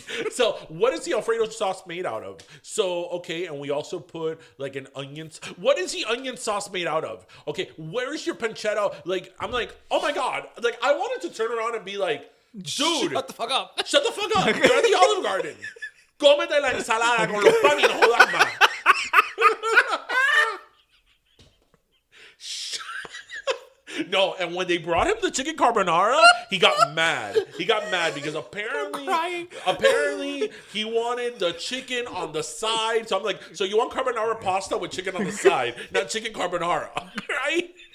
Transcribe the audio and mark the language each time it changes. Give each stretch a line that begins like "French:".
English: So what is the Alfredo sauce made out of? So, okay, and we also put like an onion. What is the onion sauce made out of? Okay, where's your pancetta? Like, I'm like, oh my God. Like, I wanted to turn around and be like, dude. Shut the fuck up. Shut the fuck up. You're at the Olive Garden.
Spanish: Cómete la ensalada con los pan y no jodas más.
English: No, and when they brought him the chicken carbonara, he got mad. He got mad because apparently he wanted the chicken on the side. So I'm like, so you want carbonara pasta with chicken on the side, not chicken carbonara, right?